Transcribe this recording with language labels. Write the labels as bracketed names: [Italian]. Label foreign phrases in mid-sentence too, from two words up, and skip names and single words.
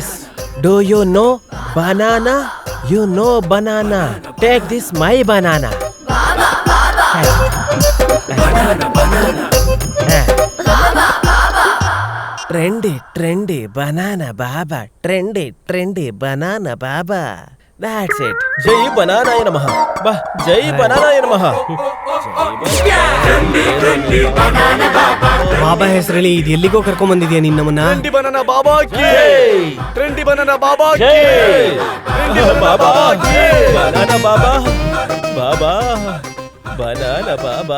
[English] Do you know banana? You know banana. Take this my banana. Trendy banana baba. Trendy banana baba. That's it. [Sanskrit] जय बनानाय नमः। बा, जय बनानाय नमः. [Kannada] ಬಾಬಾ ಹೆಸರಲ್ಲಿ ಇದು ಎಲ್ಲಿಗೋ ಕರ್ಕೊಂಡ್ ಬಂದಿದ್ಯಾ ನೀನ್ ನಮ್ಮನ್ನ? [English] trendy banana [Hindi] बाबा की जय. [English] trendy banana [Hindi] बाबा की जय. [English] Trendy baba ki banana baba. Baba banana baba.